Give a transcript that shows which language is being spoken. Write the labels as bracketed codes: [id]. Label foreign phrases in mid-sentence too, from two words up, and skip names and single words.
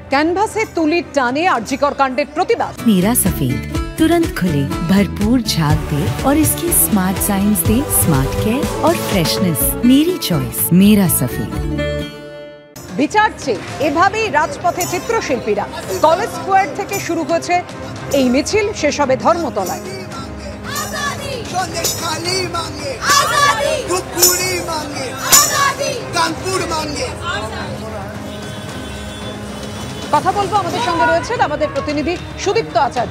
[bn] ক্যানভাসে তুলির টানে আরজিকর কাণ্ডের প্রতিবাদ। [hi] मीरा सफेद तुरंत खुले, भरपूर झाग दे और इसकी [en] smart science [hi] दे [en] smart care [hi] और फ्रेशनेस। मेरी चॉइस मेरा सफेद। [bn] বিচার চেয়ে এভাবেই রাজপথে চিত্রশিল্পীরা কলেজ স্কোয়ার থেকে শুরু হয়েছে এই মিছিল, শেষ হবে ধর্মতলায়। কথা বলবো, আমাদের সঙ্গে রয়েছেন আমাদের প্রতিনিধি সুদীপ্ত আচার্য।